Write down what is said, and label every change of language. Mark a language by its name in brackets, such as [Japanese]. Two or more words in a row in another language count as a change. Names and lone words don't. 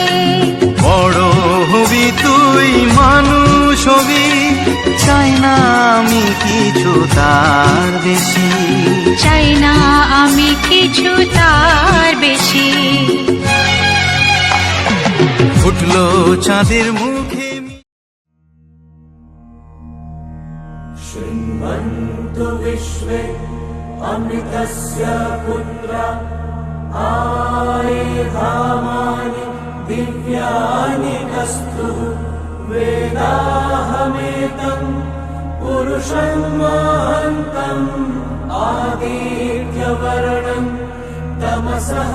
[Bangla] বড় হবি তুই, মানুষ হবি, চাই না আমি কিছু তার বেশি, চাই না আমি কিছু তার বেশি। ফুটলো চাঁদের মুখে [Sanskrit] शृण्वन्तु विश्वे अमृतस्य पुत्रा आयुधामानि दिव्यानि कस्तु वेदाहमेतम् पुरुषं महान्तम् आदित्यवर्णम् तमसः